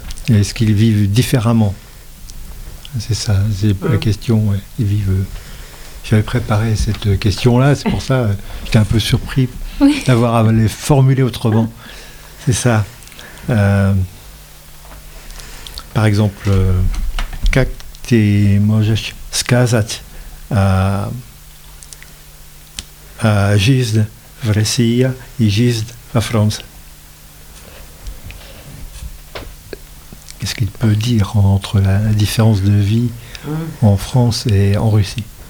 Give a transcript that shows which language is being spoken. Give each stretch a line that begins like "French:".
French: Est-ce qu'ils vivent différemment? C'est ça, c'est la question. Ouais. Ils vivent. J'avais préparé cette question-là, c'est pour ça que j'étais un peu surpris d'avoir à les formuler autrement. C'est ça. Par exemple,
Russian: как ты можешь сказать о жизни в России и жизни во Франции?
French: Qu'est-ce qu'il peut dire entre la différence de vie en France et en Russie?